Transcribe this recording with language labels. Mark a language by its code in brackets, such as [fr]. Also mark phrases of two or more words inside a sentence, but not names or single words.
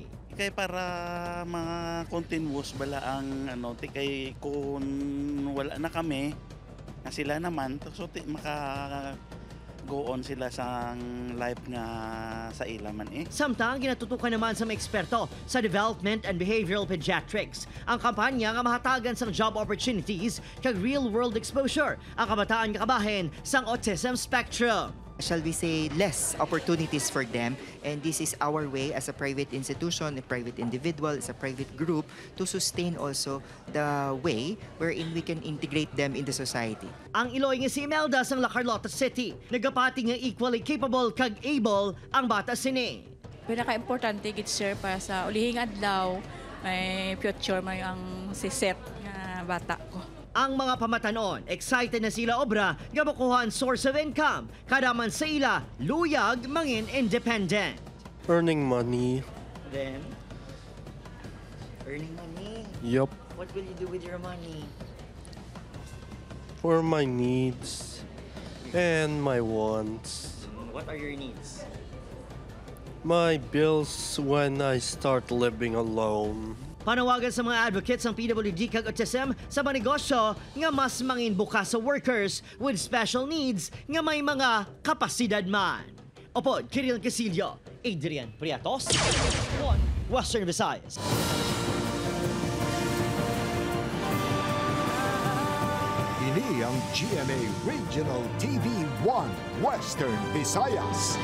[hil] Kay para mga continuous bala ang kay kung wala na kami na sila naman so maka [en] go on [hil] sila sa life nga sa ilaman Samtang ginatutukan naman sa mga eksperto sa Development and Behavioral Pediatrics. Ang kampanya nga mahatagan sang [en] job opportunities [hil] kag [en] real-world exposure [hil] ang kabataan nga kabahin sang [en] autism spectrum. Shall we say, less opportunities for them, and this is our way as a private institution, a private individual, as a private group to sustain also the way wherein we can integrate them in the society. [hil] Ang Iloy nga si Imelda sang La Carlota City, nagapati nga [en] equally capable [hil] kag able ang bata sini. Pinaka-importante gid sir para sa ulihing adlaw may future may ang siset nga bata ko. Ang mga pamatanon, excited na sila obra nga makuhaan [en] source of income, [hil] kadaman sa ila, luyag mangin independent. [en] Earning money. Then, earning money? Yup. What will you do with your money? For my needs. and my wants. What are your needs? My bills when I start living alone. [hil] Panawagan sa mga advocates ng PWD kag autism sa mga negosyo nga mas mangin bukas sa [en] workers with special needs [hil] nga may mga kapasidad man. Opod, Kiril Casillo, Adrian Priatos, One Western Visayas. Ini ang GMA Regional TV 1 Western Visayas.